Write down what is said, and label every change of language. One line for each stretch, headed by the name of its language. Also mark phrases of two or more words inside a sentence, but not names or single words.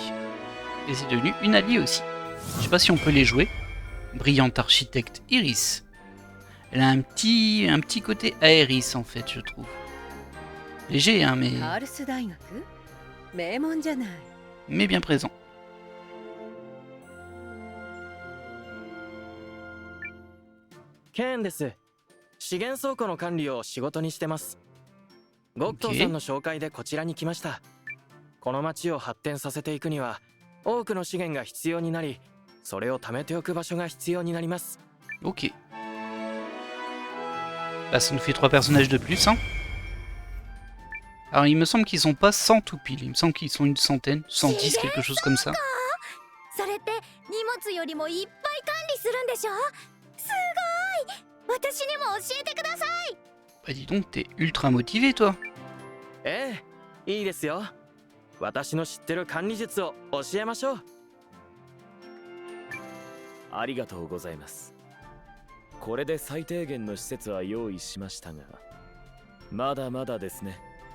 French: Et c'est devenu une alliée aussi. Je sais pas si on peut les jouer. Brillante architecte Iris. Elle a un petit côté Aéris en fait, je trouve. Léger, hein, mais bien présent.
Japanese: Ken です。資源倉庫の管理を仕事にしてます。ゴットーさんの紹介でこちらに来ました。この町を発展させていくには多くの資源が必要になり、それを貯めておく場所が必要になります。
French: Ok. Bah, ça nous fait 3 personnages de plus, hein. Alors, il me semble qu'ils sont pas 100 tout pile. Il me semble qu'ils sont une centaine, 110, quelque chose comme ça. Bah dis donc, t'es ultra motivé, toi.
Japanese: ええ、いいですよ。私の知ってる管理術を教えましょう。ありがとうございます。これで最低限の施設は用意しましたが、まだまだですね。